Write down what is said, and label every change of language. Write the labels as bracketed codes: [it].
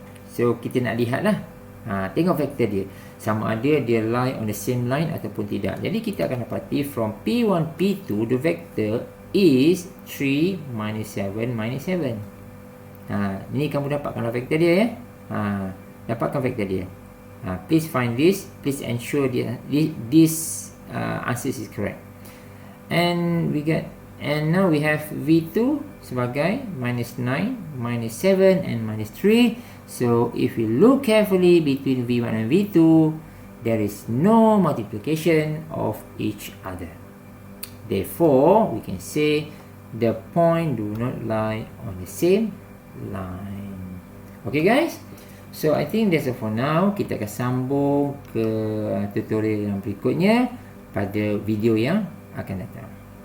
[ms] So kita nak lihat lah, tengok vektor dia sama ada dia [en] lie on the same line [ms] ataupun tidak. Jadi kita akan dapati [en] from P1, P2, the vector is 3 minus 7 minus 7. [ms] Ni kamu dapatkan vektor dia ya. Dapatkan vektor dia. [en] Please find this. Please ensure this answer is correct. And now we have V2 [ms] sebagai [en] minus 9, minus 7 and minus 3. So if we look carefully between V1 and V2, there is no multiplication of each other. Therefore, we can say the point do not lie on the same line. Okay guys? So I think that's all for now. [ms] Kita akan sambung ke tutorial yang berikutnya pada video yang akan datang.